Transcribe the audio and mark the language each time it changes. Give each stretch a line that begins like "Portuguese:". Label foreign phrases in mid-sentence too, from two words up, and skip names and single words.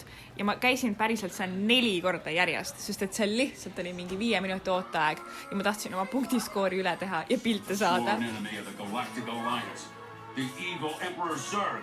Estonian: Ja ma käisin päriselt seal 4 korda järjest, sest et seal lihtsalt oli mingi 5 minuti ooteaeg. Ja ma tahtsin oma punktiskoori üle teha ja pilte saada.
English: Sworn enemy of the Galactic Alliance, the evil Emperor Zurg.